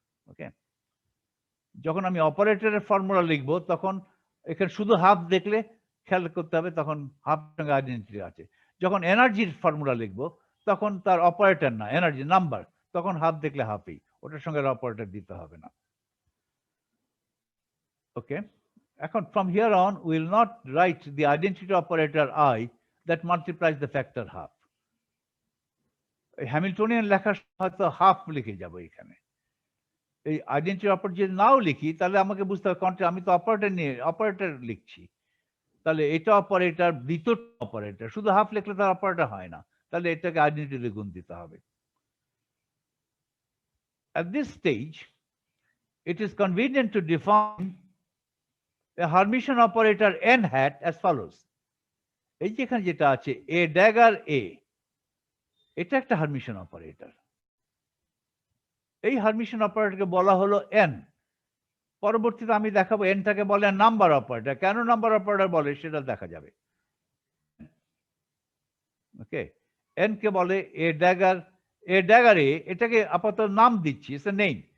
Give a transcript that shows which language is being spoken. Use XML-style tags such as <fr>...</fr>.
<bn>ওকে, যখন আমি অপারেটরের ফর্মুলা লিখবো তখন এখানে শুধু হাফ দেখলে খেয়াল করতে হবে, তখন হাফ সঙ্গে আইডেন্টিটি আছে। যখন এনার্জির ফর্মুলা লিখবো তখন তার অপারেটর না, এনার্জি নাম্বার, তখন হাফ দেখলে হাফই, ওটার সঙ্গে অপারেটর দিতে হবে না।</bn> <en>Okay, এখন from here on we will not write the identity operator I that multiplies the factor half.</en> <bn>Hamiltonian লেখার হয়তো হাফ লিখে যাব এখানে। এই আইডেন্টিটি অপারেটর যদি নাও লিখি তাহলে আমাকে বুঝতে হবে আমি তো অপারেটর নিয়ে অপারেটর লিখছি, তাহলে এটা অপারেটর, দ্বিতীয় অপারেটর, শুধু হাফ লিখলে তার অপারেটর হয় না, তাহলে এটাকে আইডেন্টিটি গুণ দিতে হবে।</bn> <en>At this stage it is convenient to define a Hermitian operator n hat as follows.</en> <bn>এই যেখানে যেটা আছে এ ড্যাগার এ, এটা একটা হারমিশন অপারেটর। এই হারমিশন অপারেটরকে বলা হলো এন। পরবর্তীতে আমি দেখাবো এনটাকে বলে নাম্বার অপারেটর, কেন নাম্বার অপারেটর বলে সেটা দেখা যাবে। ওকে, n কে বলে a dagger a, এটাকে আপাতত নাম দিচ্ছি,</bn> <en>it's a name.</en>